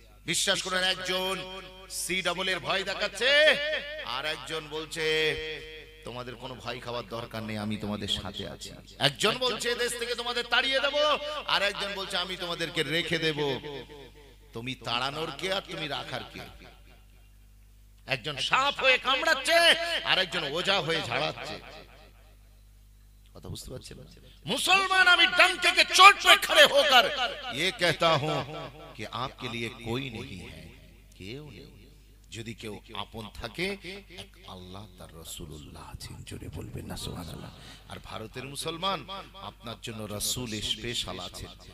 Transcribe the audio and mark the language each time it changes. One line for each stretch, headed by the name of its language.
Bangla: বিশ্বাস করেন, একজন সি ডাবল এর ভয় দেখাচ্ছে, আর একজন বলছে তোমাদের কোনো ভয় খাওয়ার দরকার নেই, আমি তোমাদের সাথে আছি। একজন বলছে দেশ থেকে তোমাদের তাড়িয়ে দেব, আর একজন বলছে আমি তোমাদেরকে রেখে দেব। তুমি তাড়ানোর কে আর তুমি রাখার কে? একজন সাপ হয়ে কামড়াচ্ছে, আর একজন ওঝা হয়ে ঝাড়াচ্ছে। কথা বুঝতে পারছেন?
Hindi: मुसलमान अभी डंके के चोट पे खड़े होकर ये कहता हूं कि आपके लिए कोई नहीं है,
Bangla: কেউ নেই। যদি কেউ আপন থাকে, এক আল্লাহ তার রাসূলুল্লাহ আছেন, জোরে বলবেন না সুবহানাল্লাহ। আর ভারতের মুসলমান, আপনার জন্য রাসূল স্পেশাল আছেন।